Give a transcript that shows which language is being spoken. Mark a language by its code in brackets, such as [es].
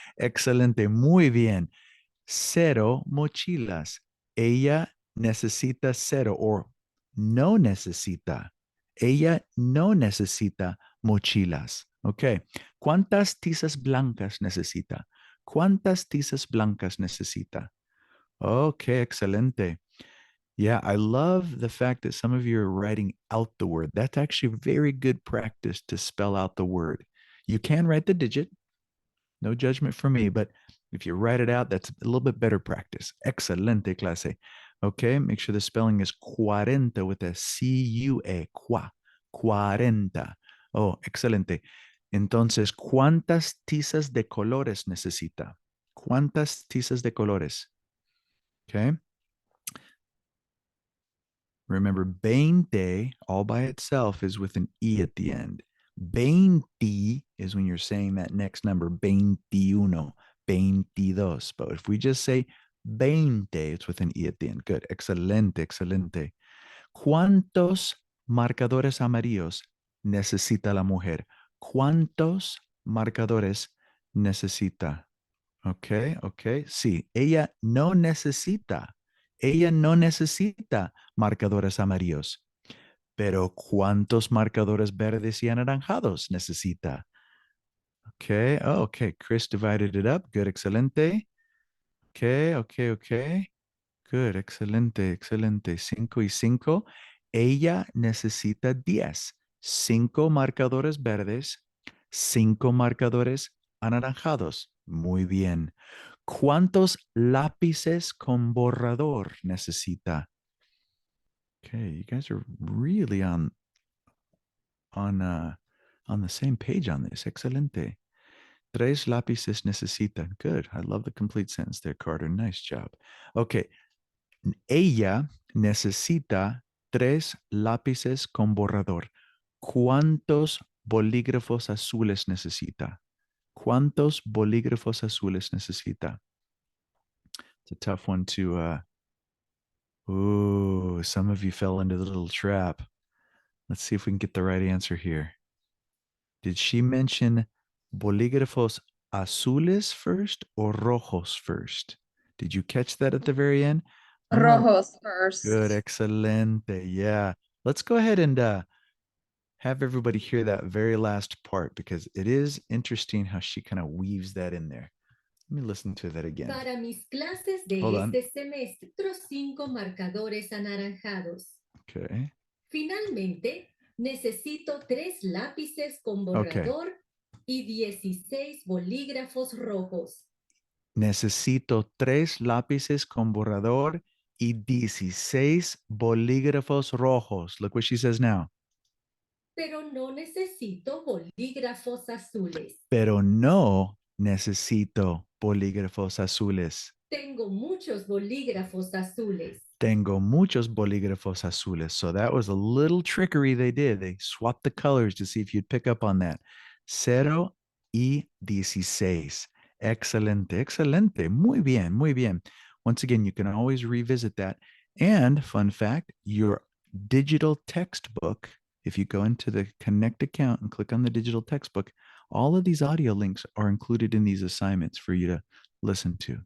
[es] Excelente, muy bien. 0 mochilas. Ella necesita 0 o no necesita. Ella no necesita mochilas. Okay. ¿Cuántas tizas blancas necesita? ¿Cuántas tizas blancas necesita? Okay, excelente. [en] Yeah, I love the fact that some of you are writing out the word. That's actually very good practice to spell out the word. You can write the digit, no judgment from me, but if you write it out, that's a little bit better practice. [es] Excelente clase. [en] Okay, make sure the spelling is cuarenta with a C-U-A, cuarenta. Oh, excelente. [es] Entonces, ¿cuántas tizas de colores necesita? ¿Cuántas tizas de colores? [en] Okay. Remember, 20 all by itself is with an E at the end. 20 is when you're saying that next number, 21, 22. But if we just say 20, it's with an E at the end. [es] Good. Excelente, excelente. ¿Cuántos marcadores amarillos necesita la mujer? ¿Cuántos marcadores necesita? Okay, okay. Sí, ella no necesita. Ella no necesita marcadores amarillos. Pero ¿cuántos marcadores verdes y anaranjados necesita? [en] Okay, oh, okay. Chris divided it up. Good, excelente. Okay, okay, okay. Good, excelente, excelente. [es] 5 y 5. Ella necesita 10. 5 marcadores verdes, 5 marcadores anaranjados. Muy bien. ¿Cuántos lápices con borrador necesita? [en] Okay, you guys are really on on the same page on this. Excelente. [es] 3 lápices necesitan. [en] Good. I love the complete sentence there, Carter. Nice job. Okay. [es] Ella necesita 3 lápices con borrador. ¿Cuántos bolígrafos azules necesita? ¿Cuántos bolígrafos azules necesita? [en] It's a tough one to some of you fell into the little trap. Let's see if we can get the right answer here. Did she mention bolígrafos azules first or rojos first? Did you catch that at the very end? Rojos first. Good, excelente. Yeah. Let's go ahead and have everybody hear that very last part because it is interesting how she kind of weaves that in there. Let me listen to that again. [es] Para mis clases de [en] Hold on. [es] este semestre, otros 5 marcadores anaranjados. [en] Okay. [es] Finalmente, necesito 3 lápices con borrador y 16 bolígrafos rojos. Necesito 3 lápices con borrador y 16 bolígrafos rojos. [en] Look what she says now. [es] Pero no necesito bolígrafos azules. Pero no necesito bolígrafos azules. Tengo muchos bolígrafos azules. Tengo muchos bolígrafos azules. [en] So that was a little trickery they did. They swapped the colors to see if you'd pick up on that. [es] 0 y 16. Excelente, excelente. Muy bien, muy bien. [en] Once again, you can always revisit that. And fun fact, your digital textbook, if you go into the Connect account and click on the digital textbook, all of these audio links are included in these assignments for you to listen to.